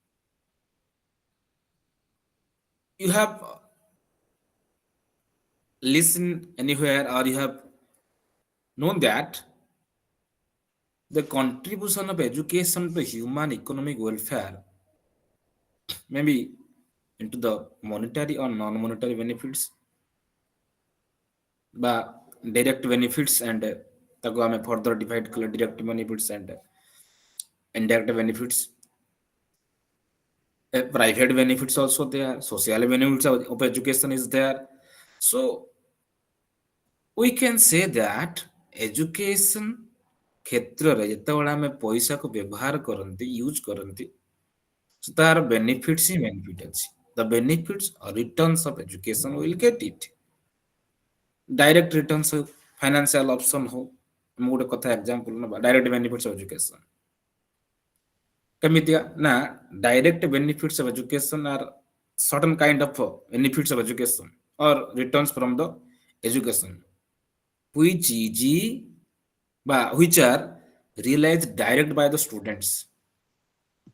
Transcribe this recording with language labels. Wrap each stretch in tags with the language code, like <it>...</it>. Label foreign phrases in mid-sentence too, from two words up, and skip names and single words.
<en>You have listened anywhere, or you have known that the contribution of education to human economic welfare, maybe into the monetary or non-monetary benefits, বা direct benefits, and</en> <or>ତାକୁ ଆମେ further divide କଲେ</or> <en>direct benefits and indirect benefits. Private benefits also there, social benefits of education is there. So we can say that education</en> <or>କ୍ଷେତ୍ରରେ ଯେତେବେଳେ ଆମେ ପଇସାକୁ ବ୍ୟବହାର କରନ୍ତି, ୟୁଜ୍ କରନ୍ତି, so ତାର benefits ହିଁ benefit ଅଛି.</or> <en>The benefits or returns of education will get it. Direct returns हो, financial option हो,</en> <or>ମୁଁ ଗୋଟେ କଥା example ନବା,</or> <en>direct benefits of education</en> <or>କେମିତିଆ ନା,</or> <en>direct benefits of education are certain kind of benefits of education or returns from the education which is, which are realized direct by the students.</en>